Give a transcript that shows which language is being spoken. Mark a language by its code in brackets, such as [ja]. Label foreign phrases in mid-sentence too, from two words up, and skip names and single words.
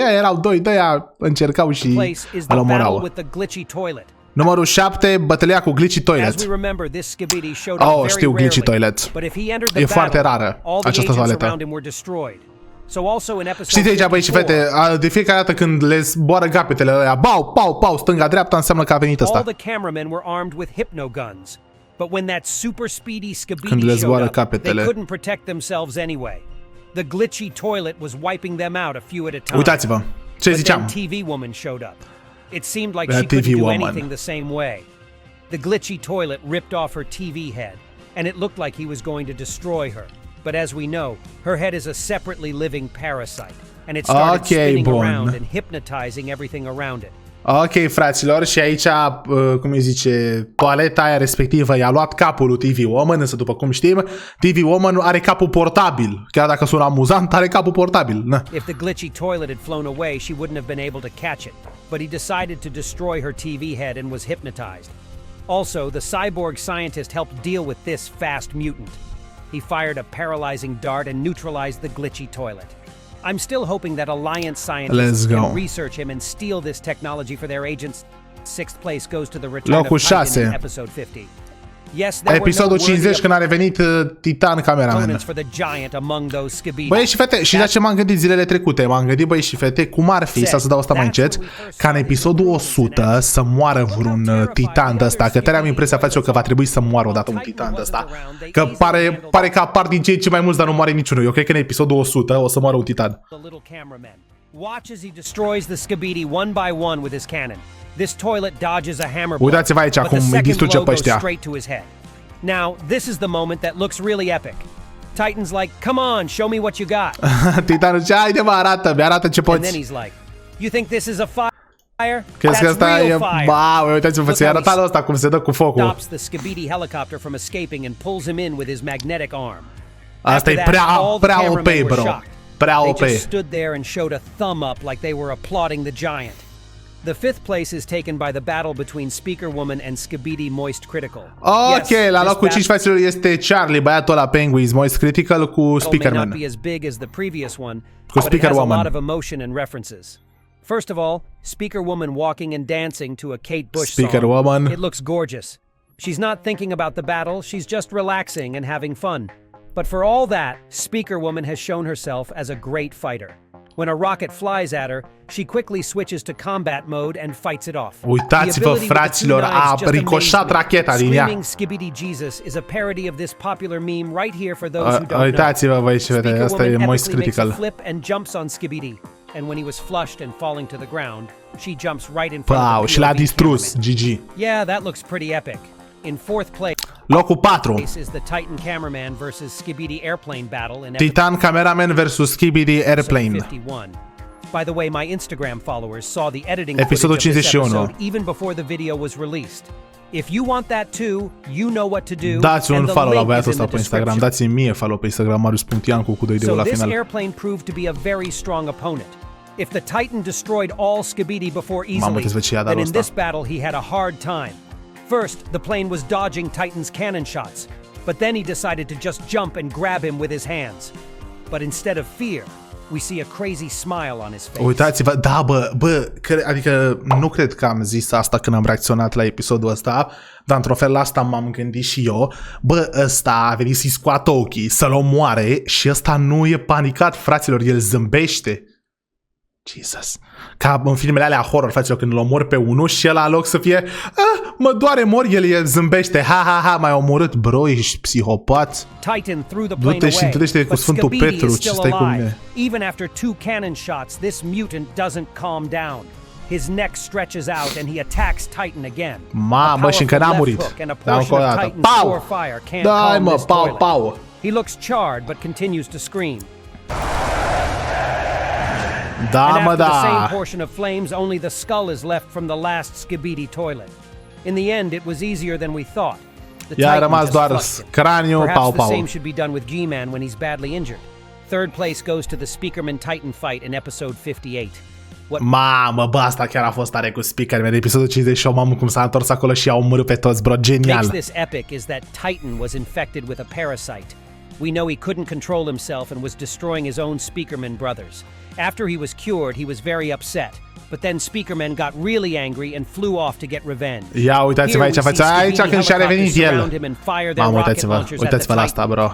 [ro] Erau doi, de-aia încercau și îl omorau. Numărul 7, bătălia cu Glitchy Toilet. Oh, știu Glitchy Toilet. E foarte rară această toaletă. Știți aici, băi și fete, de fiecare dată când le zboară capetele ăia, bau, pau, pau, stânga-dreapta, înseamnă că a venit ăsta. Când le zboară capetele. Uitați-vă, ce ziceam. [en] It seemed like she couldn't do anything the same way. The glitchy toilet ripped off her TV head, and it looked like he was going to destroy her. But as we know, her head is a separately living parasite, and it started spinning around and hypnotizing everything around it. [ro] Ok, fraților, și aici, cum îi zice, toaleta aia respectivă i-a luat capul lui TV Woman, însă după cum știm, TV Woman are capul portabil. Chiar dacă sună amuzant, are capul portabil. Na. [en] If the glitchy toilet had flown away, she wouldn't have been able to catch it. But he decided to destroy her TV head and was hypnotized. Also, the cyborg scientist helped deal with this fast mutant. He fired a paralyzing dart and neutralized the glitchy toilet. I'm still hoping that Alliance scientists can research him and steal this technology for their agents. Sixth place goes to the return of Titan in episode 50. Yes, there [ro] Episodul 50 când a revenit Titan cameraman. Băi și fete, și la ce m-am gândit zilele trecute? M-am gândit, băi și fete, cum ar fi, să dau asta mai încet, ca în episodul 100 să moară vreun titan de ăsta, că tare am impresia, frate, că va trebui să moară odată un titan de ăsta. Că pare că apar din ce mai mulți, dar nu moare niciunul. Eu cred că în episodul 100 o să moară un titan. [en] Watch as he destroys the Skibidi one by one with his cannon. This toilet dodges a hammer blow, [ro] Uitați-vă aici cum îi distruge pe ăștia. [en] Now, this is the moment that looks really epic. Titan's like, "Come on, show me what you got." [ro] Titanul zice, haide mă, arată ce poți. [en] And then he's like, "You think this is a fire? [ro] Crezi că [en] That's [ro] asta [en] real [ro] e, [en] fire." [ro] ba, uitați-vă, ți-a arătat ăsta cum se dă cu focul. [en] Stops the Skibidi helicopter from escaping and pulls him in with his magnetic arm. [ro] Asta e prea OP, bro. Prea OP. [en] They just stood there and showed a thumb up like they were applauding the giant. The fifth place is taken by the battle between Speaker Woman and Skibidi Moist Critical. [ro] Ok, la locul 5 fraților este Charlie, băiatul ăla Penguins Moist Critical cu Speaker Man. [en] May not be as big as the previous one, [ro] Cu [en] but it [ro] Speaker [en] has a [ro] Woman. [en] lot of emotion and references. First of all, Speaker Woman walking and dancing to a Kate Bush [ro] Speaker [en] song. [ro] Woman. [en] It looks gorgeous. She's not thinking about the battle, she's just relaxing and having fun. But for all that, Speaker Woman has shown herself as a great fighter. When a rocket flies at her, she quickly switches to combat mode and fights it off. [ro] Uitați-vă, fraților, a ricoșat racheta din ea. [en] Screaming Skibidi Jesus is a parody of this popular meme right here for those who don't know. [ro] Uitați-vă, băi și fete, asta e Moist Critical. [en] Flip and jumps on Skibidi, and when he was flushed and falling to the ground, she jumps right in front of the POV [ro] și l-a distrus, GG. [en] Yeah, that looks pretty epic. In fourth place [ro] locul 4 [en] is the Titan cameraman versus Skibidi airplane battle in [ro] Titan cameraman versus Skibidi airplane. [en] 51. By the way, my Instagram followers saw the editing [ro] Episodul [en] footage of this [ro] 51. [en] episode even before the video was released. If you want that too, you know what to do. [ro] Dați un follow la băiatul ăsta pe Instagram. Dați-mi mie follow pe Instagram, Marius.Iancu cu 2 de la [en] So this [ro] final. [en] airplane proved to be a very strong opponent. If the Titan destroyed all Skibidi before easily, then in this battle he had a hard time. First, the plane was dodging Titan's cannon shots, but then he decided to just jump and grab him with his hands. But instead of fear, we see a crazy smile on his face. [ro] Uitați-vă, da, adică nu cred că am zis asta când am reacționat la episodul ăsta, dar într-un fel la asta m-am gândit și eu. Bă, ăsta a venit să-i scoată ochii, să-l omoare și ăsta nu e panicat, fraților, el zâmbește. Jesus. Ca în filmele alea horror, fraților, când îl omor pe unul și el în loc să fie mă doare, mor, el zâmbește. Ha, m-ai omorât, bro, ești psihopat. [en] Titan threw the plane away, but Skibidi is still alive. Even after 2 cannon shots, this mutant doesn't calm down. His neck stretches out and he attacks Titan again. [ro] Mamă, și încă n-a murit. Pau! Dai, mă, pau. [en] He looks charred but continues to scream. [ro] Da, [en] and [ro] mă, [en] after the same [ro] da. [en] portion of flames, only the skull is left from the last Skibidi toilet. In the end, it was easier than we thought. The [ro] I-a [en] Titan [ro] rămas [en] just [ro] doar [en] flushed him. [ro] craniul, [en] Perhaps the [ro] pau. [en] same should be done with G-Man when he's badly injured. Third place goes to the Speakerman Titan fight in episode 58. [ro] Mamă, bă, asta chiar a fost tare cu Speakerman. Episodul 58, mamă, cum s-a întors acolo și i-au omorât pe toți, bro, genial. [en] What makes this epic is that Titan was infected with a parasite. We know he couldn't control himself and was destroying his own Speakerman brothers. After he was cured, he was very upset. But then Speakerman got really angry and flew off to get revenge. [ro] Ia, uitați-vă aici când și-a revenit el. Mamă, uitați-vă la asta, bro.